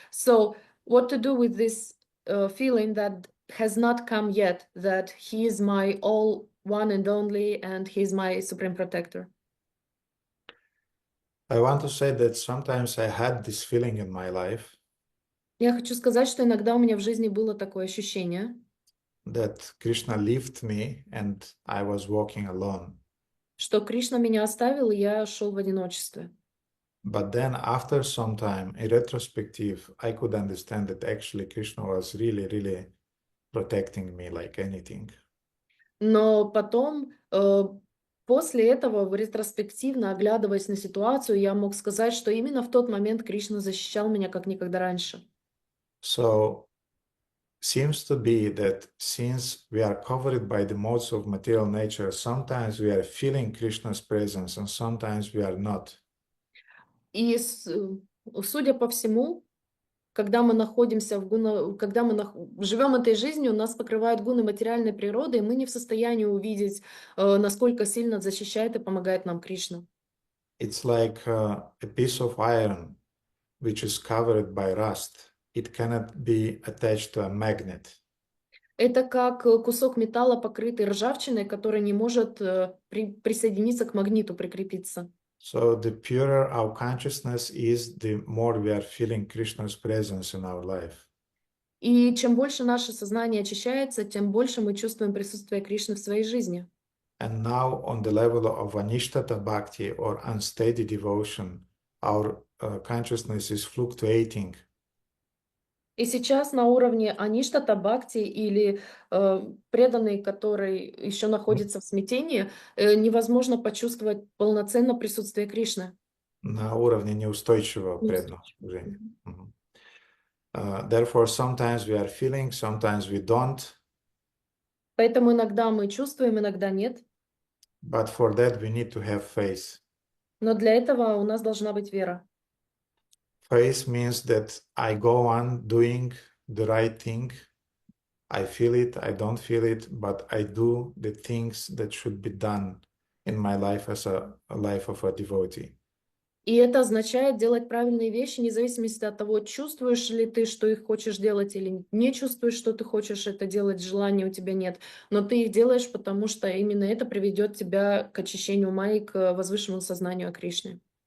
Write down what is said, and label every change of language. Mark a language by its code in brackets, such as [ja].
[en] So what to do with this feeling that has not come yet, that he is my all one and only, and he's my supreme protector? I want to say that sometimes I had this feeling in my life [ru] Я хочу сказать, что иногда у меня в жизни было такое ощущение, [en] that Krishna left me and I was walking alone. [ru] что Кришна меня оставил, и я шел в одиночестве. [en] But then after some time, in retrospective, I could understand that actually Krishna was really, really protecting me like anything. [ru] Но потом, после этого, ретроспективно, оглядываясь на ситуацию, я мог сказать, что именно в тот момент Кришна защищал меня как никогда раньше. [en] So seems to be that since we are covered by the modes of material nature, sometimes we are feeling Krishna's presence and sometimes we are not. [ru] И судя по всему, когда мы находимся когда мы живем этой жизнью, нас покрывают гуны материальной природы, и мы не в состоянии увидеть, насколько сильно защищает и помогает нам Кришна. [en] It's like a piece of iron which is covered by rust. It cannot be attached to a magnet. [ru] Это как кусок металла, покрытый ржавчиной, который не может присоединиться к магниту, прикрепиться. [en] So the purer our consciousness is, the more we are feeling Krishna's presence in our life. [ru] И чем больше наше сознание очищается, тем больше мы чувствуем присутствие Кришны в своей жизни. [en] And now on the level of anishtata bhakti or unsteady devotion, our consciousness is fluctuating. [ru] И сейчас на уровне аништата бхакти или преданный, который еще находится в смятении, невозможно почувствовать полноценно присутствие Кришны. На уровне неустойчивого преданного служения. [en] Therefore, sometimes we are feeling, sometimes we don't. [ru] Поэтому иногда мы чувствуем, иногда нет. [en] But for that we need to have faith. [ru] Но для этого у нас должна быть вера. [en] Faith means that I go on doing the right thing. I feel it, I don't feel it, but I do the things that should be done in my life as a life of a devotee. [ru] И это означает делать правильные вещи, вне зависимости от того, чувствуешь ли ты, что их хочешь делать, или не чувствуешь, что ты хочешь это делать, желания у тебя нет. Но ты их делаешь, потому что именно это приведет тебя к очищению ума и к возвышенному сознанию о Кришне.